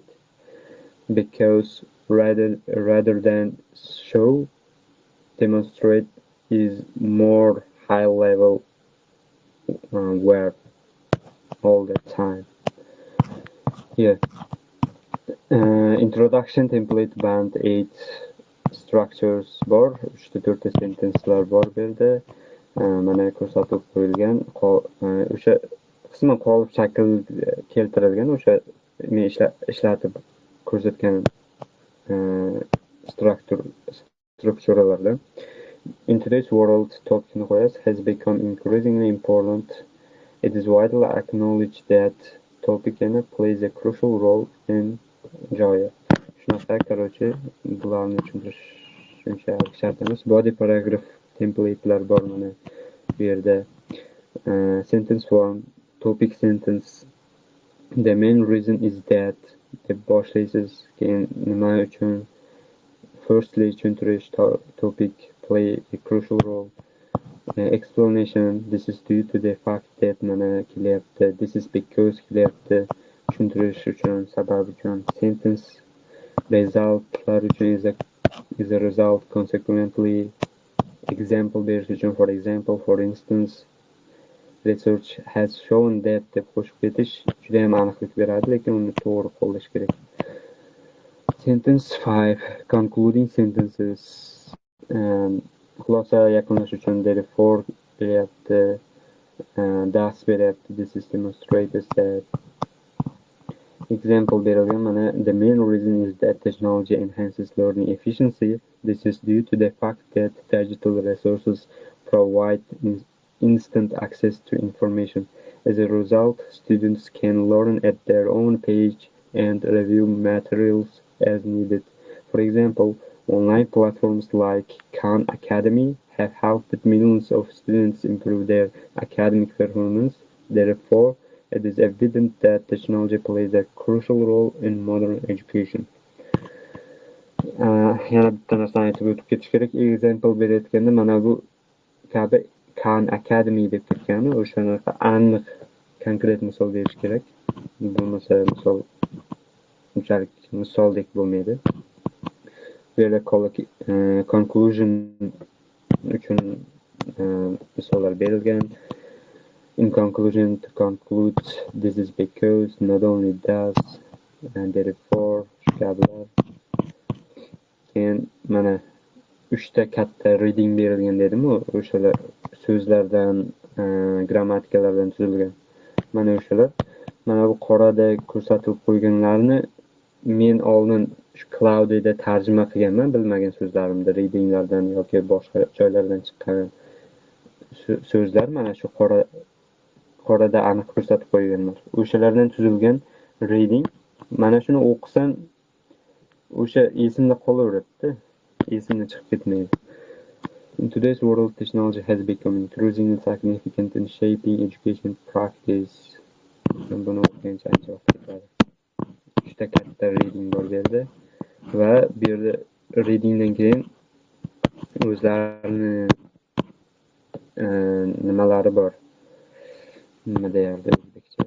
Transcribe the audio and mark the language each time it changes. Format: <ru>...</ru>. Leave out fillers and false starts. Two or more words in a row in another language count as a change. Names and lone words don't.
<en>Because rather than show, demonstrate is more high level verb all the time. Here. Introduction template band 8 structures</en> <uz>bor, 3-4 sentencelar bor bu yerda. Mana ko'rsatib qo'yilgan. O'sha qisman qolip shakl keltirilgan, o'sha men ishlatib ko'rsatgan strukturalardan.</uz> <en>In today's world,</en> <uz>topikni qo'yasiz,</uz> <en>has become increasingly important. It is vital to acknowledge that topic plays a crucial role in joyi.</en> <uz>Shunaqa, короче, bularni tushuntirish shunchalik shart emas.</uz> <en>Body paragraph</en> <uz>template'lar bor mana bu yerda.</uz> <en>Sentence form, topic sentence. The main reason is that</en> <uz>deb boshlaysiz, keyin nima uchun. Firstly, tushuntirish,</uz> <en>topic play a crucial role. Explanation, this is due to the fact that</en> <uz>mana kelyapti.</uz> <en>This is because kelyapti.</en> <uz>Tushuntirish uchun, sabab uchun.</uz> <en>Sentence,</en> <uz>resultlar uchun</uz> <en>is a result, consequently.</en> <uz>Example berish uchun,</uz> <en>for example, for instance. Research has shown that</en> <uz>deb qo'shib ketish juda ham aniqlik beradi, lekin uni to'g'ri qo'llash kerak.</uz> <en>Sentence 5, concluding sentences.</en> <uz>Xulosa yakunlash uchun therefore beryapti, thus beryapti,</uz> <en>this is demonstrates that. Example</en> <uz>berilgan mana</uz> <en>the main reason is that technology enhances learning efficiency. This is due to the fact that digital resources provide instant access to information. As a result, students can learn at their own pace and review materials as needed. For example, online platforms like Khan Academy have helped millions of students improve their academic performance. Therefore, it is evident that technology plays a crucial role in modern education.</en> <uz>Yana bitta narsani aytib o'tib ketish kerak. Example berayotganda mana bu kabi Khan Academy deb ketgani o'shanaqa aniq konkret misol berish kerak. Bo'lmasa misol unchalik misoldek bo'lmaydi. Bu yerda conclusion uchun misollar berilgan.</uz> <en>In conclusion, to conclude, this is because, not only does, and therefore,</en> <uz>shu kabilar. Keyin mana 3 ta katta reading berilgan dedim-ku, o'shalar so'zlardan, grammatikalardan tuzilgan. Mana o'shalar. Mana bu qorada ko'rsatilib qo'yganlarni men oldin shu Cloudy'da tarjima qilganman bilmagan so'zlarimni readinglardan yoki boshqa joylardan chiqqan so'zlar mana shu qorada aniq ko'rsatib qo'yganlar. O'shalardan tuzilgan reading. Mana shuni o'qisam o'sha esimda qolaveradi-da. Esimdan chiqib ketmaydi.</uz> <en>In today's world, technology has become increasingly significant in shaping education practice.</en> <uz>Buni o'qigancha ancha vaqt ketadi. 3 ta katta reading bor bu yerda va bu yerda readingdan keyin o'zlarini nimalari bor. Nima deyardi o'zbekchada?</uz>